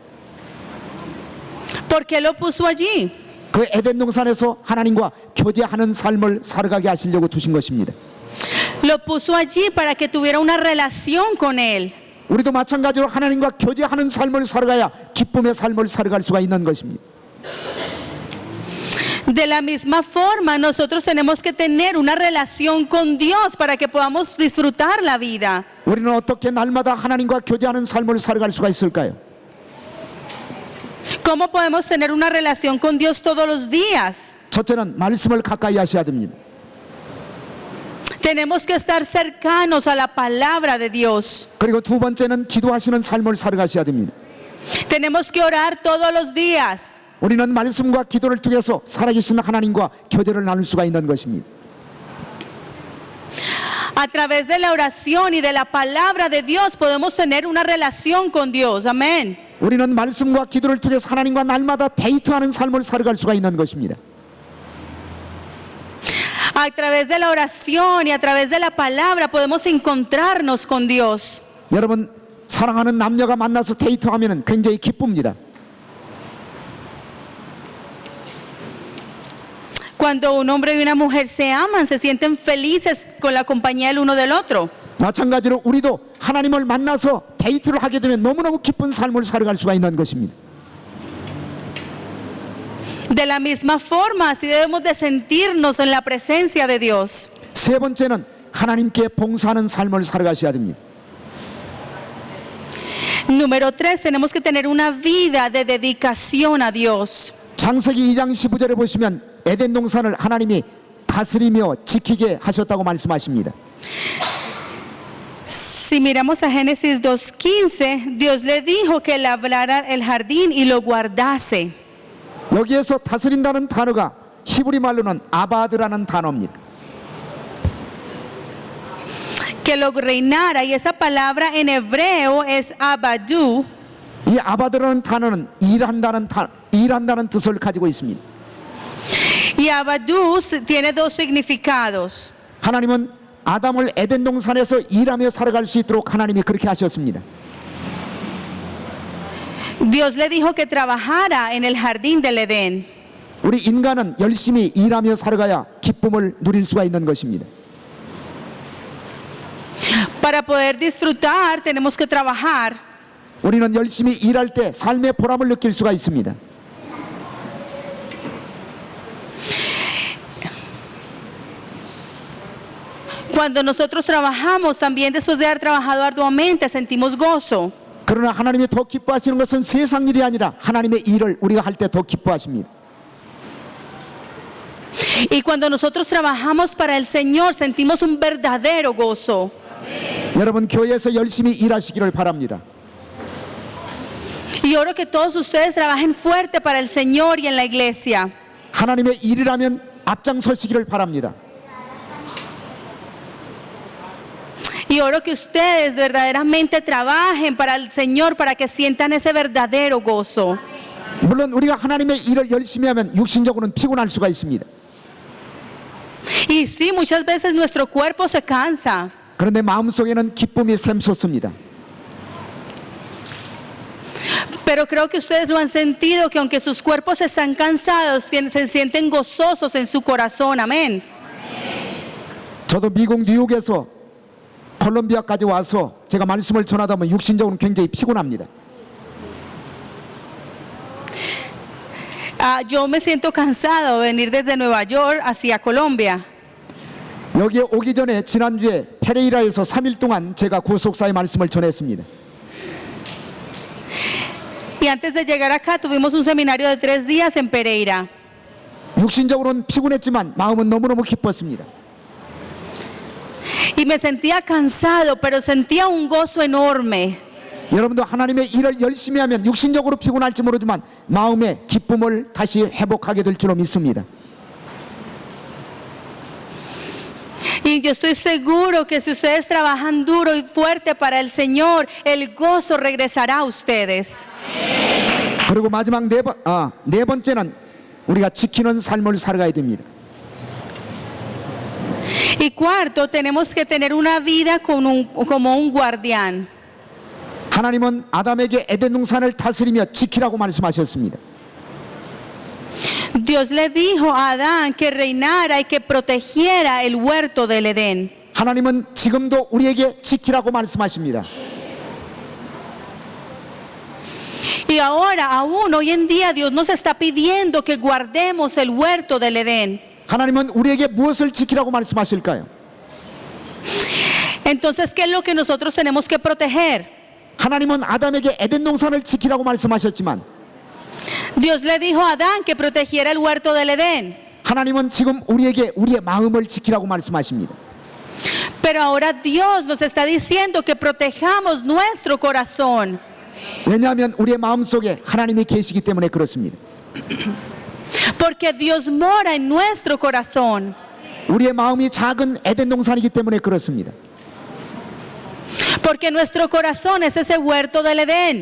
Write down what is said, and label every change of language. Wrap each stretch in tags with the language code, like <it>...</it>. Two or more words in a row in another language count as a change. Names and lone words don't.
<es>¿Por qué lo puso allí?</es> <ko>그 에덴 동산에서 하나님과 교제하는 삶을 살아가게 하시려고 두신 것입니다.</ko> <es>Lo puso allí para que tuviera una relación con Él.</es> <ko>우리도 마찬가지로 하나님과 교제하는 삶을 살아가야 기쁨의 삶을 살아갈 수가 있는 것입니다.</ko> <es>De la misma forma, nosotros tenemos que tener una relación con Dios para que podamos disfrutar la vida.</es> <ko>우리는 어떻게 날마다 하나님과 교제하는 삶을 살아갈 수가 있을까요?</ko> <es>¿Cómo podemos tener una relación con Dios todos los días?</es> <ko>첫째는 말씀을 가까이 하셔야 됩니다.</ko> <es>Tenemos que estar cercanos a la palabra de Dios.</es> <ko>그리고 두 번째는 기도하시는 삶을 살아가셔야 됩니다.</ko> <es>Tenemos que orar todos los días.</es> <ko>우리는 말씀과 기도를 통해서 살아계신 하나님과 교제를 나눌 수가 있는 것입니다.</ko> <es>A través de la oración y de la palabra de Dios podemos tener una relación con Dios. Amén.</es> <ko>우리는 말씀과 기도를 통해서 하나님과 날마다 데이트하는 삶을 살아갈 수가 있는 것입니다.</ko> <es>A través de la oración y a través de la palabra podemos encontrarnos con Dios.</es> <ko>여러분, 사랑하는 남녀가 만나서 데이트하면 굉장히 기쁩니다.</ko> <es>Cuando un hombre y una mujer se aman, se sienten felices con la compañía el uno del otro.</es> <ko>마찬가지로 우리도 하나님을 만나서 데이트를 하게 되면 너무너무 기쁜 삶을 살아갈 수가 있는 것입니다.</ko> <es>De la misma forma, así debemos de sentirnos en la presencia de Dios.</es> <ko>세 번째는 하나님께 봉사하는 삶을 살아가셔야 됩니다.</ko> <es>Número 3, tenemos que tener una vida de dedicación a Dios.</es> <ko>창세기 2장 15절에 보시면 에덴 동산을 하나님이 다스리며 지키게 하셨다고 말씀하십니다.</ko> <es>Si miramos a Génesis 2:15, Dios le dijo que labrara el jardín y lo guardase.</es> <ko>여기에서 다스린다는 단어가 히브리 말로는 아바드라는 단어입니다.</ko> <es>Que lo reinara, y esa palabra en hebreo es abadu.</es> <ko>이 아바드라는 단어는 일한다는 뜻을 가지고 있습니다.</ko> <es>Y abadu tiene 2 significados.</es> <ko>하나님은 아담을 에덴 동산에서 일하며 살아갈 수 있도록 하나님이 그렇게 하셨습니다.</ko> <es>Dios le dijo que trabajara en el jardín del Edén.</es> <ko>우리 인간은 열심히 일하며 살아가야 기쁨을 누릴 수가 있는 것입니다.</ko> <es>Para poder disfrutar tenemos que trabajar.</es> <ko>우리는 열심히 일할 때 삶의 보람을 느낄 수가 있습니다.</ko> <es>Cuando nosotros trabajamos, también después de haber trabajado arduamente, sentimos gozo.</es> <ko>그러나 하나님이 더 기뻐하시는 것은 세상 일이 아니라 하나님의 일을 우리가 할 때 더 기뻐하십니다.</ko> <es>Y cuando nosotros trabajamos para el Señor, sentimos un verdadero gozo.</es> <ko>여러분 교회에서 열심히 일하시기를 바랍니다.</ko> <es>Y oro que todos ustedes trabajen fuerte para el Señor y en la iglesia.</es> <ko>하나님의 일이라면 앞장서시기를 바랍니다.</ko> <es>Y oro que ustedes verdaderamente trabajen para el Señor, para que sientan ese verdadero gozo.</es> <ko>물론 우리가 하나님의 일을 열심히 하면 육신적으로는 피곤할 수가 있습니다.</ko> <es>Y sí, muchas veces nuestro cuerpo se cansa.</es> <ko>그런데 마음속에는 기쁨이 샘솟습니다.</ko> <es>Pero creo que ustedes lo han sentido, que aunque sus cuerpos están cansados, se sienten gozosos en su corazón. Amén.</es> <ko>저도 미국 뉴욕에서 콜롬비아까지 와서 제가 말씀을 전하다 보면 육신적으로 굉장히 피곤합니다.</ko> <es>Yo me siento cansado de venir desde Nueva York hacia Colombia.</es> <ko>여기에 오기 전에 지난주에 페레이라에서 3일 동안 제가 구속사의 말씀을 전했습니다.</ko> <es>Y antes de llegar acá tuvimos un seminario de 3 días en Pereira.</es> <ko>육신적으로는 피곤했지만 마음은 너무너무 기뻤습니다.</ko> <es>Y me sentía cansado, pero sentía un gozo enorme.</es> <ko>여러분도 하나님의 일을 열심히 하면 육신적으로 피곤할지 모르지만 마음의 기쁨을 다시 회복하게 될 줄로 믿습니다.</ko> <es>Y yo estoy seguro que si ustedes trabajan duro y fuerte para el Señor, el gozo regresará a ustedes.</es> <ko>그리고 마지막 네 번째는 우리가 지키는 삶을 살아가야 됩니다.</ko> <es>Y cuarto, tenemos que tener una vida como un guardián.</es> <ko>하나님은 아담에게 에덴 동산을 다스리며 지키라고 말씀하셨습니다.</ko> <es>Dios le dijo a Adán que reinara y que protegiera el huerto del Edén.</es> <ko>하나님은 지금도 우리에게 지키라고 말씀하십니다.</ko> <es>Y ahora, aún hoy en día, Dios nos está pidiendo que guardemos el huerto del Edén.</es> <ko>하나님은 우리에게 무엇을 지키라고 말씀하실까요?</ko> <es>Entonces, ¿qué es lo que nosotros tenemos que proteger?</es> <ko>하나님은 아담에게 에덴 동산을 지키라고 말씀하셨지만</ko> <es>Dios le dijo a Adán que protegiera el huerto del Edén.</es> <ko>하나님은 지금 우리에게 우리의 마음을 지키라고 말씀하십니다.</ko> <es>Pero ahora Dios nos está diciendo que protejamos nuestro corazón.</es> <ko>왜냐하면 우리의 마음속에 하나님이 계시기 때문에 그렇습니다.</ko> <es>Porque Dios mora en nuestro corazón.</es> <ko>우리의 마음이 작은 에덴 동산이기 때문에 그렇습니다.</ko> <es>Porque nuestro corazón es ese huerto del Edén.</es>